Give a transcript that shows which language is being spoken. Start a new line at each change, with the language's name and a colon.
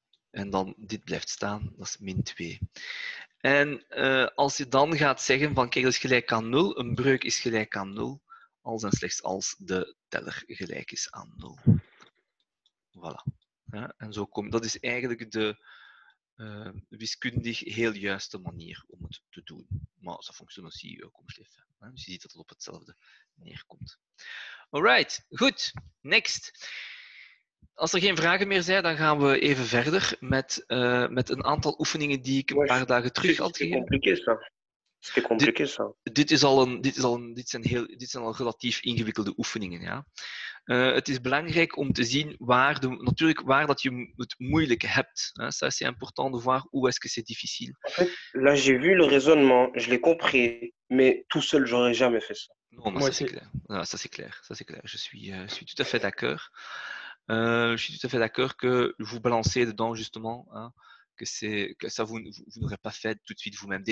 Dutch: En dan dit blijft staan, dat is min 2. En als je dan gaat zeggen van kijk, dat is gelijk aan 0, een breuk is gelijk aan 0, als en slechts als de teller gelijk is aan 0. Voilà. Ja, en zo dat is eigenlijk de wiskundig heel juiste manier om het te doen. Maar dat functioneert
French: aussi comme je l'ai fait.
Dutch: Dus je ziet dat het op hetzelfde neerkomt. Alright, goed. Next. Als er geen vragen meer zijn, dan gaan we even verder met een aantal oefeningen die ik een paar dagen terug had gegeven.
French: C'était compliqué ça.
Dutch: Dit zijn al relatief ingewikkelde oefeningen. Ja. Het is belangrijk om te zien waar dat je het moeilijk hebt.
French: Hein. Ça, c'est important de voir où est-ce que c'est difficile. En fait, là, j'ai vu le raisonnement, je l'ai compris, mais tout seul, j'aurais jamais fait ça. Non, mais ça c'est clair. Non, ça c'est clair. Je suis tout à fait d'accord. Je suis tout à fait d'accord que vous balancez dedans justement, hein, que ça vous n'aurez pas fait tout de suite vous-même.